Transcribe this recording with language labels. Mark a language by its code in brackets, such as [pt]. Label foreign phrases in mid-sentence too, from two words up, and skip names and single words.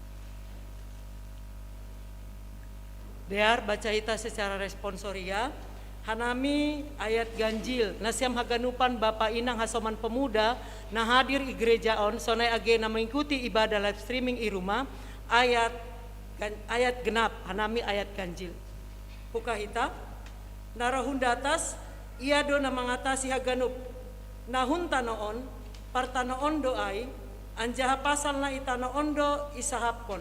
[id] Biar baca ita secara responsoria. [bts] Hanami ayat ganjil, nasiam haganupan Bapa Inang Hasoman Pemuda, nah hadir i gereja on, sonai age na [id] mengikuti ibadah [en] live streaming [bts] i rumah, ayat genap, hanami ayat ganjil. Hukahita, narahun datas, ia do na mangatasi haganup, nahun tanoon, partanoon doai, anjaha pasal na itanoon do isahapkon.